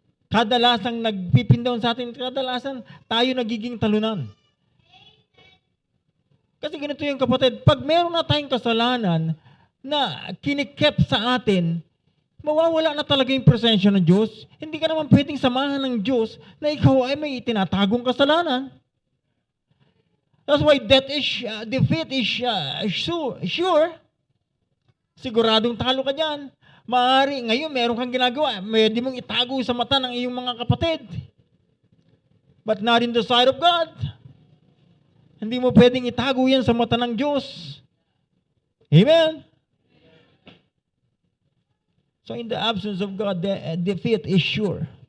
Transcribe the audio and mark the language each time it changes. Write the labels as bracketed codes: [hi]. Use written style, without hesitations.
[tl] Kadalasang nagpipin down sa atin, kadalasan tayo nagiging talunan. Kasi ganito yung kapatid, pag meron na tayong kasalanan na kinikep sa atin, mawawala na talaga yung presensya ng Diyos. Hindi ka naman pwedeng samahan ng Diyos na ikaw ay may itinatagong kasalanan. [en] That's why defeat is sure. [tl] Siguradong talo ka dyan. Maaari, ngayon meron kang ginagawa, pwede mong itago sa mata ng iyong mga kapatid. [en] But not in the sight of God. [tl] Hindi mo pwedeng itago yan sa mata ng Diyos. Amen? [en] So in the absence of God, defeat is sure.